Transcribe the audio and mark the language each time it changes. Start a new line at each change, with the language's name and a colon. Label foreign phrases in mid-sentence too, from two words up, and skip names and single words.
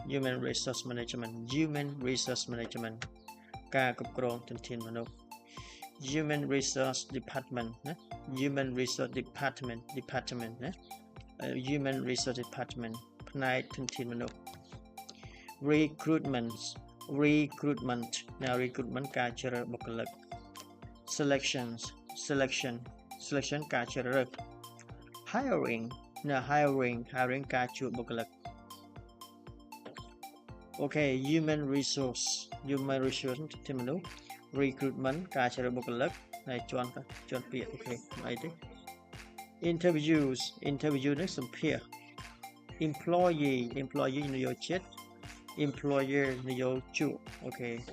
English: human resource management human resource management
Khmer: ការគ្រប់គ្រងធនធានមនុស្ស
English: human resource department ណា human resource department ណា human resource department
Khmer: ផ្នែកធនធានមនុស្ស
English: recruitment ណា recruitment
Khmer: ការជ្រើសរើសបុគ្គលិក
English: selection
Khmer: ការជ្រើសរើស
English: hiring ណា hiring
Khmer: ការជួលបុគ្គលិក Okay
English: human resource
Khmer: ធនធានមនុស្ស recruitment ការជ្រើសរើសបុគ្គលិកហើយជាន់ពាក្យ Okay អីទេ interview នេះសម្ភាសន៍ employee និយោជិត employer និយោជក Okay